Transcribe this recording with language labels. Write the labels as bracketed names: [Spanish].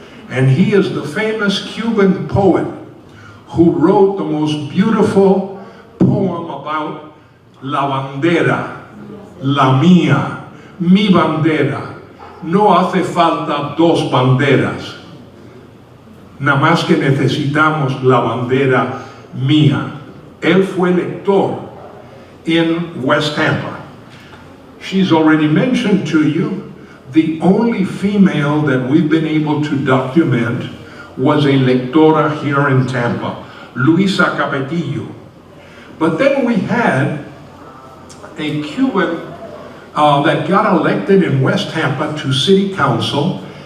[English] And he is the famous Cuban poet who wrote the most beautiful poem about [Spanish] la bandera, la mía, mi bandera. No hace falta dos banderas. Nada más que necesitamos la bandera mía. Él fue lector [English] in [Spanish] West Tampa. [English] She's already mentioned to you the only female that we've been able to document was a lectora here in Tampa, Luisa Capetillo. But then we had a Cuban that got elected in West Tampa to city council,